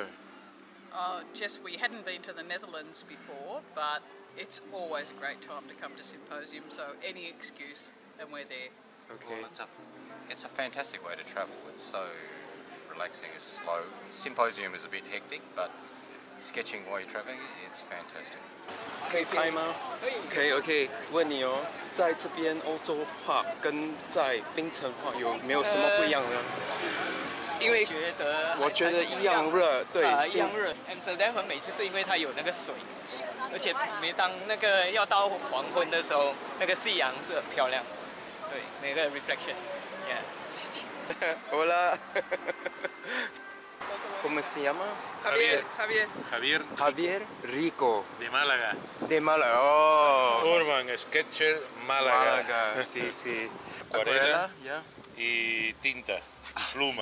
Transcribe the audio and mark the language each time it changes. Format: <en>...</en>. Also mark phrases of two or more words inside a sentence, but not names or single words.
<en>Just we hadn't been to the Netherlands before, but it's always a great time to come to symposium, so any excuse and we're there. Okay. Well, it's a fantastic way to travel. It's so relaxing, it's slow. Symposium is a bit hectic, but sketching while you're traveling, it's fantastic.</en> <zh>可以拍吗？可以 OK。问你哦，在这边欧洲画跟在槟城画有没有什么不一样呢？因为我觉得一样热，对，一样热。Amsterdam 很美，就是因为它有那个水，而且每当那个要到黄昏的时候，那个夕阳是很漂亮，对，那个 reflection。Yeah.</zh> <es>Hola. ¿Cómo se llama? Javier. Javier Rico. De Málaga. De Málaga. Oh. Urban Sketcher Málaga. Málaga, sí, sí. Acuarela ya. y tinta, pluma.</es>